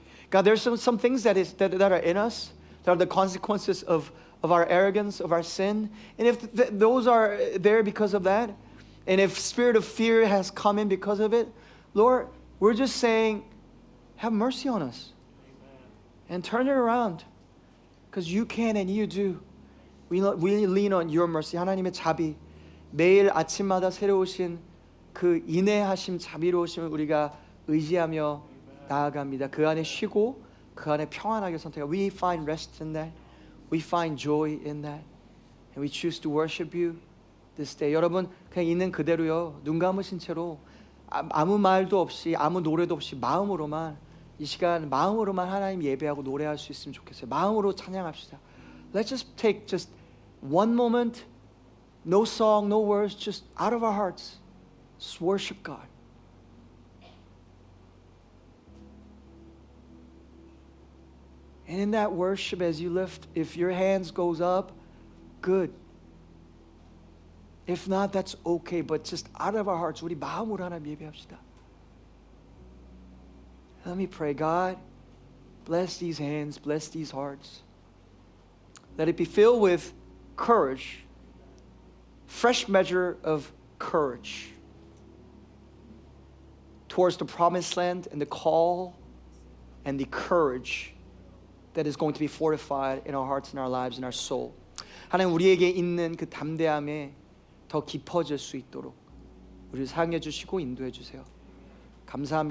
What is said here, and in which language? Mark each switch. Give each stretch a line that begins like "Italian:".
English: God, there's some things that are in us that are the consequences of our arrogance, of our sin, and if those are there because of that, and if spirit of fear has come in because of it, Lord, we're just saying, have mercy on us. Amen. And turn it around. Because you can and you do. We lean on your mercy.
Korean: 하나님의 자비. 매일 아침마다 새로우신 그 인내하심 자비로우심을 우리가 의지하며 나아갑니다. 그 안에 쉬고 그 안에 평안하게 선택하고
English: We find rest in that. We find joy in that. And we choose to worship you this day.
Korean: 여러분 그냥 있는 그대로요. 눈 감으신 채로 아무 말도 없이 아무 노래도 없이 마음으로만 이 시간 마음으로만 하나님 예배하고 노래할 수 있으면 좋겠어요. 마음으로 찬양합시다.
English: Let's just take just one moment, no song, no words, just out of our hearts, just worship God. And in that worship, as you lift, if your hands goes up, good. If not, that's okay. But just out of our hearts,
Korean: 우리 마음으로 하나님 예배합시다.
English: Let me pray. God, bless these hands, bless these hearts. Let it be filled with courage, fresh measure of courage towards the promised land and the call and the courage that is going to be fortified in our hearts and our lives and our soul.
Korean: 하나님 우리에게 있는 그 담대함에 더 깊어질 수 있도록 우리를 사용해 주시고 인도해 주세요. 감사합니다.